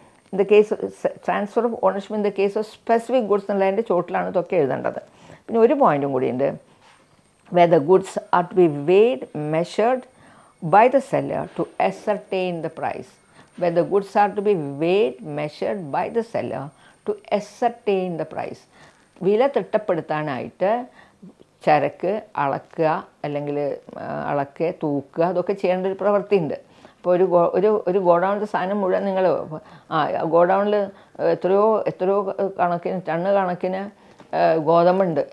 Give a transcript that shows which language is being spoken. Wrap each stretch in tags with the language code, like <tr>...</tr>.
<en>in the case transfer of ownership in the case of specific goods</en> <ml>എന്നുള്ളതിൻ്റെ ചോട്ടിലാണ് ഇതൊക്കെ എഴുതേണ്ടത്. പിന്നെ ഒരു പോയിൻറ്റും കൂടിയുണ്ട്,</ml> <en>where the goods are to be weighed, measured by the seller to ascertain the price. Where the goods are to be weighed, measured by the seller to ascertain the price.</en> <ml>വില തിട്ടപ്പെടുത്താനായിട്ട് ചരക്ക് അളക്കുക, അല്ലെങ്കിൽ തൂക്കുക, അതൊക്കെ ചെയ്യേണ്ട ഒരു പ്രവൃത്തിയുണ്ട്. ഇപ്പോൾ ഒരു ഗോഡൗണിൻ്റെ സാധനം മുഴുവൻ നിങ്ങൾ ഗോഡൗണിൽ എത്രയോ കണക്കിന് ടണ്ണ് കണക്കിന് ഗോതമ്പുണ്ട്.</ml>